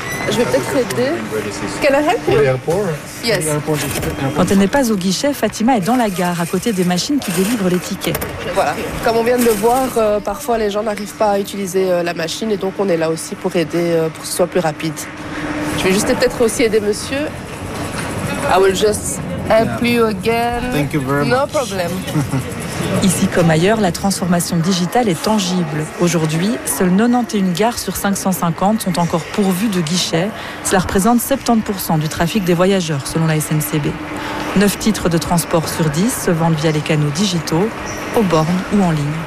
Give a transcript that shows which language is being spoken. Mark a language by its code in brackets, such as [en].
[fr] Je vais peut-être aider. [en] Can I help you? Yes. [fr] Quand elle n'est pas au guichet, Fatima est dans la gare à côté des machines qui délivrent les tickets. Voilà, comme on vient de le voir, parfois les gens n'arrivent pas à utiliser la machine et donc on est là aussi pour aider pour que ce soit plus rapide. Je vais juste peut-être aussi aider monsieur. [en] I will just help you again. Thank you very much. No problem. [fr] Ici comme ailleurs, la transformation digitale est tangible. Aujourd'hui, seules 91 gares sur 550 sont encore pourvues de guichets. Cela représente 70% du trafic des voyageurs, selon la SNCB. 9 titres de transport sur 10 se vendent via les canaux digitaux, aux bornes ou en ligne.